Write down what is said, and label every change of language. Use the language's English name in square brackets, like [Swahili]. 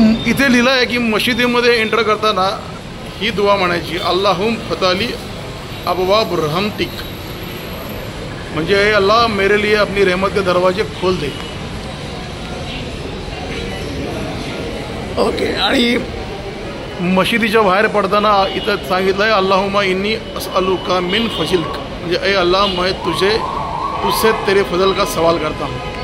[Marathi] इथे लिहिलं आहे की मशिदीमध्ये एंटर करताना ही दुआ म्हणायची, [Arabic] अल्लाहुम फताली अबवाब रहमतिक. [Marathi] म्हणजे [Hindi] अल्लाह मेरे लिए अपनी रहमत के दरवाजे खोल दे. [English] Okay. [Marathi] आणि मशिदीच्या बाहेर पडताना इथं सांगितलं आहे, [Arabic] अल्लाहुम्मा इन्नी असअलुका मिन फजिलक. [Marathi] म्हणजे [Hindi] ए अल्लाह, मैं तुझसे तेरे फजल का सवाल करता हूँ.